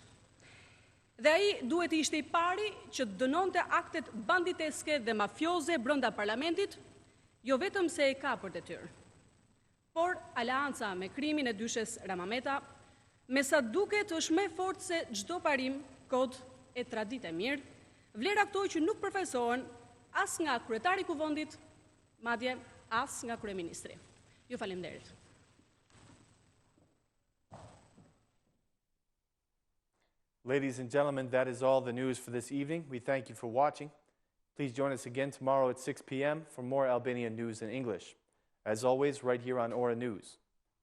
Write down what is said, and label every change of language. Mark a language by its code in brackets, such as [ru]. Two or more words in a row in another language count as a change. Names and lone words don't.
[sq] Dhe ai duhet të ishte i pari që të dënonte aktet banditeske dhe mafioze brenda parlamentit, jo vetëm se e ka për detyrë, por aleanca me krimin e dyshes Rama Meta, me sa duket është më fort se çdo parim, kod e traditë e mirë, vlera këto që nuk përfaqësohen as nga kryetari i Kuvendit, madje as nga kryeministri. Ju faleminderit. [en] Ladies and gentlemen, that is all the news for this evening. We thank you for watching. Please join us again tomorrow at 6 p.m. for more Albanian news in English. As always, right here on Aura News.